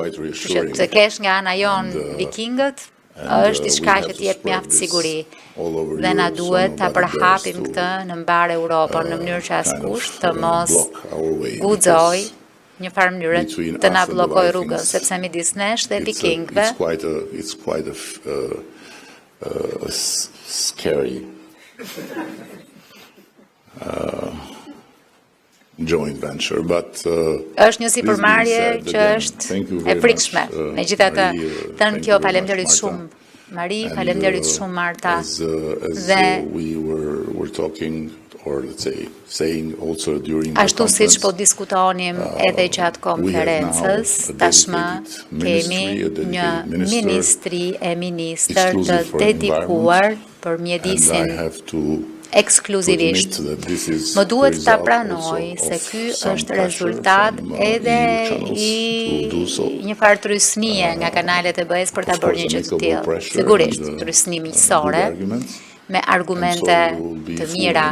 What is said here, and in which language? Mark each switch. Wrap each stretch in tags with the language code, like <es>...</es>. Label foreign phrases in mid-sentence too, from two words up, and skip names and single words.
<sq>Që të kesh nga ana jon vikingët është diçka që të jep mjaft siguri. Dhe na duhet ta përhapim këtë në mbar Europën në mënyrë që askush të mos guxojë një farë mënyrë të na bllokojë rrugën, sepse midis nesh dhe vikingëve</sq> <en>scary joint venture, but</en> <sq>është një sipërmarrje që është e frikshme. Megjithatë, thënë kjo, faleminderit shumë Mari, faleminderit shumë Marta. Dhe</sq> <en>or let's say saying also during the</en> <sq>Ashtu siç po</sq> <en>conference,</en> <sq>diskutonim edhe gjatë konferencës, tashmë kemi një ministri e ministër të dedikuar për</sq> <en>and I</en> <sq>mjedisin</sq> <en>have to</en> <sq>ekskluzivisht. Më duhet ta pranoj se ky është rezultat edhe i një farë trysnie nga kanalet e BE-s për ta bërë një gjë të tillë. Sigurisht, trysni miqësore me argumente të mira.</sq>